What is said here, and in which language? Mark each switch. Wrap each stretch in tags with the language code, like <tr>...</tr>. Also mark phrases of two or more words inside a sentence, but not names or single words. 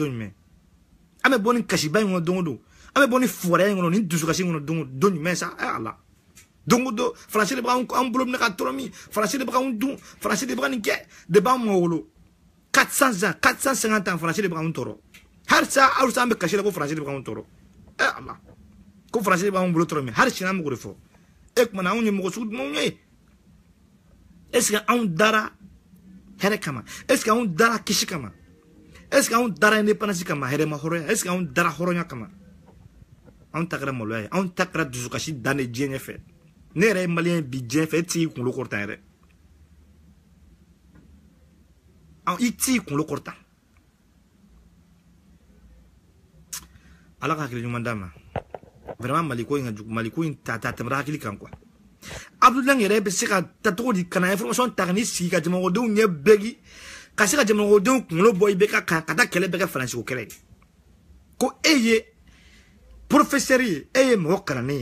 <bm>don jumɛn an bɛ bɔ ni kasiba in kɔnɔ don o don an bɛ bɔ ni fugariya in kɔnɔ ni dusukasi in kɔnɔ don jumɛn sa ala don o don faransi de b'an bolo minɛ ka tɔrɔ min faransi de b'an dun faransi de b'an nin kɛ de b'an mɔ wolo 400 ans 450 ans faransi de b'an tɔrɔ hali sa an bɛ kasi la ko faransi de b'an tɔrɔ ala ko faransi de b'an bolo tɔrɔ min hali sini an b'o de fɔ e kumana anw ye mɔgɔ sugu jumɛnw ye</bm> <fr>est ce que</fr> <bm>anw dara hɛrɛ kama</bm> <fr>est ce que</fr> <bm>anw dara kisi kama</bm> <fr>est ce que</fr> <bm>anw dara indépendance kama hɛrɛma hɔrɔnya</bm> <fr>est ce que</fr> <bm>anw dara hɔrɔnya kama anw ta kɛra maloya ye anw ta kɛra dusukasi dan de diɲɛ ɲɛfɛ ne yɛrɛ ye maliyɛn bi diɲɛ fɛ e t'i kunkolo kɔrɔtan yɛrɛ i t'i kunkolo kɔrɔtan ala ka hakili ɲuman d'a ma vraiment maliko in ta tɛmɛra hakili kan quoi Abdoulaye yɛrɛ bɛ se ka ta cogo di kana information ta ka n'i sigi ka jamanadenw ɲɛ bɛgi ka se ka jamanadenw kunkolo bɔ i bɛ ka taa kɛlɛ bɛ kɛ faransiko kɛlɛ ye ko e ye professeur ye e ye mɔgɔ kalannen</bm>